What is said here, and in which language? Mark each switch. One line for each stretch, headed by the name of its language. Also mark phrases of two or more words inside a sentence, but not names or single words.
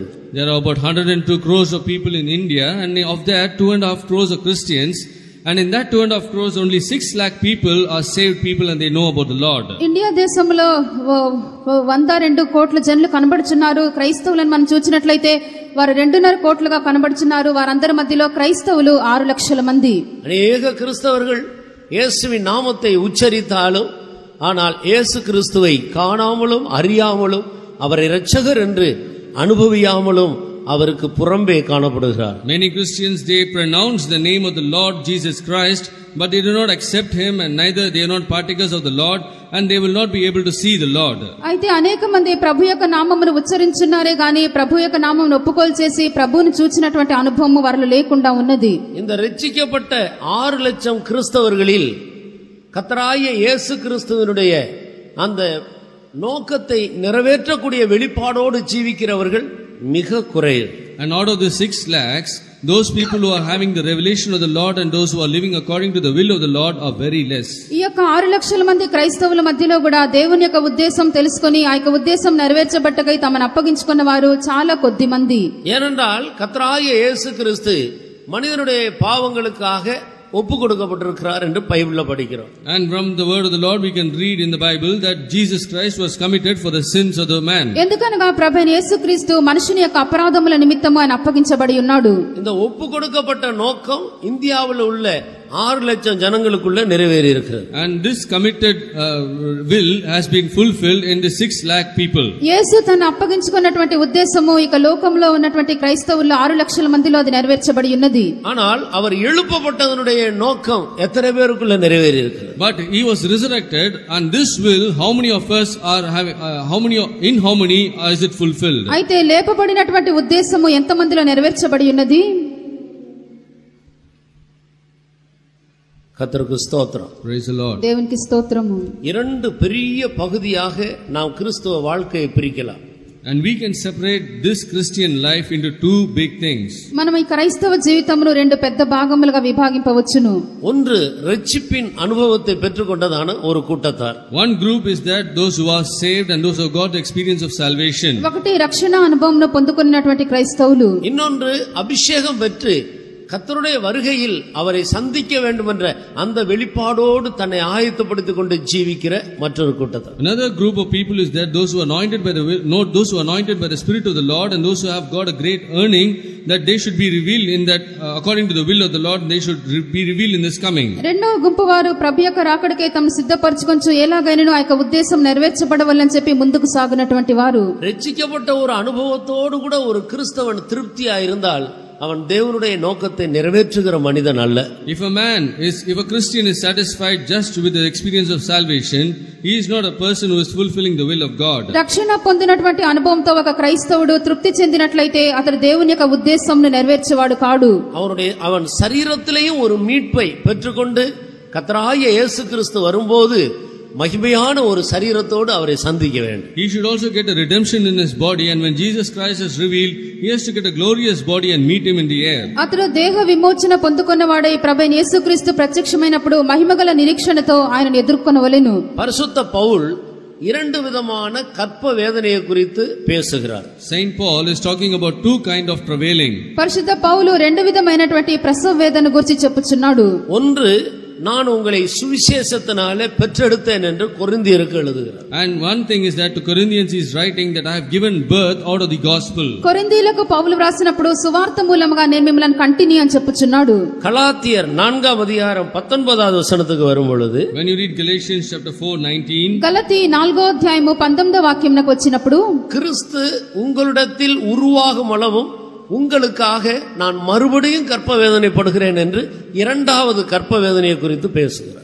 English: There are about 102 crores of people in India, and of that 2.5 crores are Christians, and in that 2.5 crores only 6 lakh people are saved people and they know about the Lord.
Telugu: ఇండియా దేశంలో 102 కోట్ల జనులు కనబడుచున్నారు. క్రైస్తవులను మనం చూసినట్లయితే వారు 2.5 కోట్లుగా కనబడుచున్నారు. వారందరి మధ్యలో క్రైస్తవులు 6 లక్షల మంది.
Tamil: அநேக கிறிஸ்தவர்கள் இயேசுவின் நாமத்தை உச்சரித்தாலும் ஆனால் இயேசு கிறிஸ்துவை காணாமலும் அறியாமலும் அவரை இரட்சகர் என்று அனுபவியாமலும் அவருக்கு புறம்பே காணப்படுகிறார்.
English: Many Christians, they pronounce the name of the Lord Jesus Christ, but they do not accept him, and neither they are not partakers of the Lord, and they will not be able to see the Lord.
Telugu: అయితే అనేక మంది ప్రభు యొక్క నామమును ఉచ్చరించున్నారే గాని ప్రభు యొక్క నామమును ఒప్పుకోలు చేసి ప్రభువుని చూచినటువంటి అనుభవం వారిలో లేకుండా ఉన్నది.
Tamil: இந்த ரட்சிக்கப்பட்ட 6 லட்சம் கிறிஸ்தவர்களில் கர்த்தராகிய இயேசு கிறிஸ்துவினுடைய அந்த நோக்கத்தை நிறைவேற்றக்கூடிய வெளிப்பாடோடு ஜீவிக்கிறவர்கள் மிக குறைவு.
English: And out of the 6 lakhs, those people who are having the revelation of the Lord and those who are living according to the will of the Lord are very less.
Telugu: ఈ యొక్క 6 లక్షల మంది క్రైస్తవుల మధ్యలో కూడా దేవుని యొక్క ఉద్దేశం తెలుసుకొని ఆ యొక్క ఉద్దేశం నెరవేర్చబట్టకై తమను అప్పగించుకున్న వారు చాలా కొద్ది మంది.
Tamil: ஏனென்றால் கர்த்தராகிய இயேசு கிறிஸ்து மனிதனுடைய பாவங்களுக்காக ஒப்பு கொடுக்கப்பட்டிருக்கிறார் என்று பைபிள்ல படிக்கிறோம்.
English: And from the word of the Lord we can read in the Bible that Jesus Christ was committed for the sins of the man.
Telugu: ఎందుకనగా ప్రభువైన యేసుక్రీస్తు మనుషుని యొక్క అపరాధముల నిమిత్తము ఆయన అప్పగించబడి ఉన్నాడు.
Tamil: இந்த ஒப்பு கொடுக்கப்பட்ட நோக்கம் இந்தியாவில் உள்ள 6 லட்சம் ஜனங்களுக்குள்ள நிறைவேறி இருக்கிறது.
English: And this committed will has been fulfilled in the 6 lakh people.
Telugu: యేసు తన అప్పగించుకున్నటువంటి ఉద్దేశము ఇక లోకంలో ఉన్నటువంటి క్రైస్తవుల్లో 6 లక్షల మందిలో అది నెరవేర్చబడి ఉన్నది.
Tamil: ஆனால் அவர் எழுப்பப்பட்டதனுடைய நோக்கம் எத்தனை பேருக்குள்ள நிறைவேறி இருக்கிறது?
English: But he was resurrected, and this will, how many of us are having how many is it fulfilled?
Telugu: అయితే లేపబడినటువంటి ఉద్దేశము ఎంత మందిలో నెరవేర్చబడి ఉన్నది?
Tamil: கர்த்தருக்கு ஸ்தோத்திரம்.
English: Praise the Lord.
Telugu: దేవునికి స్తోత్రము.
Tamil: 2 பெரிய பகுதியாக நாம் கிறிஸ்துவ வாழ்க்கையை பிரிக்கலாம்.
English: And we can separate this Christian life into 2 big things.
Telugu: మనం ఈ క్రైస్తవ జీవితమును 2 పెద్ద భాగములుగా విభాగింపవచ్చును.
Tamil: ஒன்று ரட்சிப்பின் அனுபவத்தை பெற்றுக்கொண்டதான ஒரு கூட்டத்தார்.
English: One group is that those who are saved and those who have got the experience of salvation.
Telugu: ఒకటి రక్షణ అనుభవమును పొందుకున్నటువంటి క్రైస్తవులు.
Tamil: இன்னொன்று அபிஷேகம் பெற்று கர்த்தருடைய வருகையில் அவரை சந்திக்க வேண்டும் என்ற அந்த வெளிப்பாடோடு தன்னை ஆயத்தப்படுத்திக் கொண்டு ஜீவிக்கிற மற்றொரு கூட்டத்தார்.
English: Another group of people is that those who are anointed by the will, not those who are anointed by the Spirit of the Lord, and those who have got a great earning, that they should be revealed in that according to the will of the Lord, and they should be revealed in this coming.
Telugu: రెండవ గుంపు వారు ప్రభు యొక్క రాకడకై తమను సిద్ధపరచుకొంచు ఎలాగైనను ఆ యొక్క ఉద్దేశం నెరవేర్చబడవలని చెప్పి ముందుకు సాగునటువంటి వారు.
Tamil: ரட்சிக்கப்பட்ட ஒரு அனுபவத்தோடு கூட ஒரு கிறிஸ்தவன் திருப்தியா இருந்தால் அவன் தேவனுடைய நோக்கத்தை நிறைவேற்றுகிற மனிதன் அல்ல.
English: If a Christian is satisfied just with the experience of salvation, he is not a person who is fulfilling the will of God.
Telugu: రక్షణ పొందినటువంటి అనుభవంతో ఒక క్రైస్తవుడు తృప్తి చెందినట్లయితే అతడు దేవుని యొక్క ఉద్దేశంను నెరవేర్చేవాడు కాడు.
Tamil: அவன் சரீரத்திலேயும் ஒரு மீட்பை பெற்றுக்கொண்டு கர்த்தராகிய இயேசு கிறிஸ்து வரும்போது மகிமையான ஒரு சரீரத்தோடு அவரை சந்திக்க வேண்டும்.
English: He should also get a redemption in his body, and when Jesus Christ is revealed, he has to get a glorious body and meet him in the air.
Telugu: అతడు దేహ విమోచన పొందుకున్నవాడై ప్రభువైన యేసుక్రీస్తు ప్రత్యక్షమైనప్పుడు మహిమగల నిరీక్షణతో ఆయనను ఎదుర్కొనవలెను.
Tamil: பரிசுத்த பவுல் 2 விதமான கற்ப வேதனையை குறித்து பேசுகிறார்.
English: Saint Paul is talking about 2 kind of travailing.
Telugu: పరిశుద్ధ పౌలు 2 విధమైనటువంటి ప్రసవ వేదన గురించి చెప్పుచున్నాడు.
Tamil: ஒன்று, நான் உங்களை சுவிசேஷத்தினாலே பெற்றெடுத்தேன் என்று கொரிந்தியருக்கு எழுதுகிறார்.
English: And one thing is that to Corinthians he is writing that I have given birth out of the gospel.
Telugu: కొరింథీయులకు పౌలు వ్రాసినప్పుడు సువార్త మూలముగా నేను మిమ్మల్ని కంటిని అని చెప్పుచున్నాడు.
Tamil: கலாத்தியர் 4ஆம் அதிகாரம் 19வது வசனத்துக்கு வரும் பொழுது,
English: When you read Galatians chapter 4:19,
Telugu: గలతీ 4వ అధ్యాయము 19వ వాక్యంకు వచ్చినప్పుడు,
Tamil: கிறிஸ்து உங்களிடத்தில் உருவாகும் அளவும் உங்களுக்காக நான் மறுபடியும் கற்ப வேதனைப்படுகிறேன் என்று 2வது கற்ப வேதனையை குறித்து பேசுகிறார்.